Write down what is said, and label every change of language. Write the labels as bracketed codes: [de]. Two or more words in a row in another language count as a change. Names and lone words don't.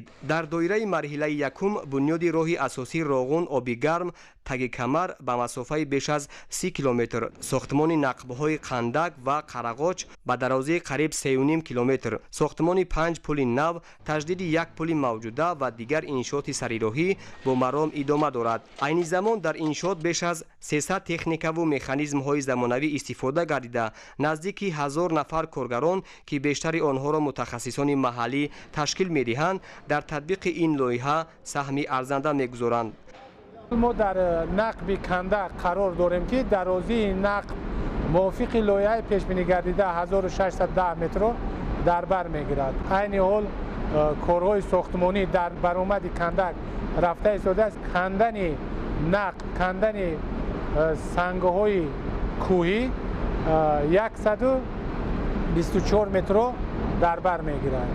[tg] дар доираи марҳилаи якум бунёди роҳи асосии роғун оби гарм таги камар ба масофаи беш аз 30 километр, сохтмони нақбҳои қандак ва қарағоч ба дарозии қариб 3.5 километр, сохтмони 5 пули нав, таҷдиди 1 пули мавҷуда ва дигар иншооти сарироҳӣ бо маром идома дорад. айни замон дар иншоот беш аз 300 техникаву механизмҳои замонавӣ истифода гардида, наздики 1000 нафар коргарон ки бештари онҳоро мутахассисони маҳаллӣ ташкил медиҳанд, дар татбиқи ин лоиҳа саҳми арзанда мегузоранд. мо дар нақби Қандак қарор дорем ки дарозии нақб мувофиқи лоиҳа пешбинӣ гардида 1610 метр дар бар мегирад. айни ҳол корҳои сохтмонӣ дар баромади Қандак рафта истода аст. кандани нақб, кандани сангҳои кӯҳӣ 124 метр дар бар мегиранд.